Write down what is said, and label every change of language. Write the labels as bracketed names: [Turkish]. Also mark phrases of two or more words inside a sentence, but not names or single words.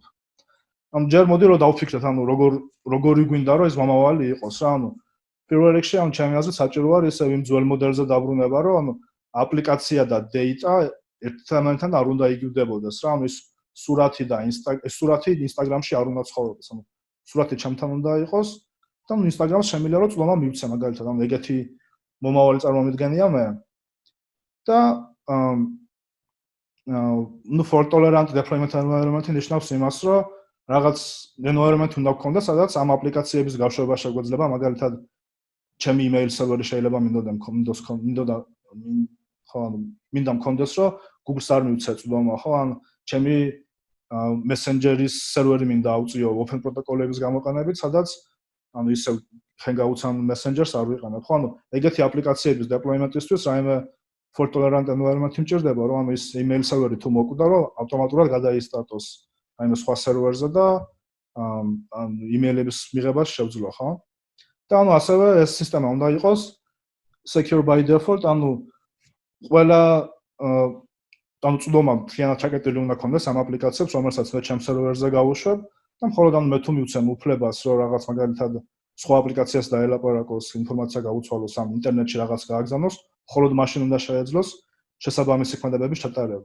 [Georgian] ანუ ჯერ მოდი რომ დავფიქრეთ, ანუ როგორი გვინდა რომ ეს მომავალი იყოს რა, ანუ პირველ რიგში ანუ ჩემი აზრით საჭირო არის ისევ იმ ძველ მოდელზე დაბრუნება, რომ ანუ აპლიკაცია და data ერთმანეთთან არ უნდა იგივდებოდეს რა, ანუ ის სურათი და სურათი Instagram-ში არ უნდა ცხოვრობდეს, ანუ სურათი ჩემთან უნდა იყოს და ანუ Instagram-ს შემიძლია რომ წვომა მივცე მაგალითად, ანუ ეგეთი მომავალი წარმომიდგენია მე. და ну [English] for tolerant deployment environment- [Georgian] ი ნიშნავს იმას, რომ რაღაც environment უნდა გქონდეს, სადაც ამ აპლიკაციების გაშვება შეგვეძლება, მაგალითად ჩემი [English] email server- [Georgian] ი შეიძლება მინდა მქონდეს, რომ Google-ს არ მივცე წვომა, ხო, ან ჩემი Messenger-ის server-ი მინდა ავწიო open პროტოკოლების გამოყენებით, სადაც ანუ ისე Hangouts ან Messengers არ ვიყენებ, ხო, ანუ ეგეთი აპლიკაციების deployment-ისთვის რაიმე [English] for tolerant environment- [Georgian] ი მჭირდება, რომ ანუ ის [English] email server- [Georgian] ი თუ მოკვდა, რომ ავტომატურად გადაისტატოს რაიმე სხვა server-ზე და ან email-ების მიღებას შევძლო, ხო? და ანუ ასევე ეს სისტემა უნდა იყოს [English] secure by default, [Georgian] ანუ ყველა ანუ წვდომა მთლიანად ჩაკეტილი უნდა ქონდეს ამ აპლიკაციებს, რომელსაც მე ჩემ server-ზე გავუშვებ და მხოლოდ ანუ მე თუ მივცემ უფლებას, რომ რაღაც მაგალითად სხვა აპლიკაციას დაელაპარაკოს, ინფორმაცია გაუცვალოს, ამ ინტერნეტში რაღაც გააგზავნოს, მხოლოდ მაშინ უნდა შეეძლოს შესაბამისი ქმედებების ჩატარება.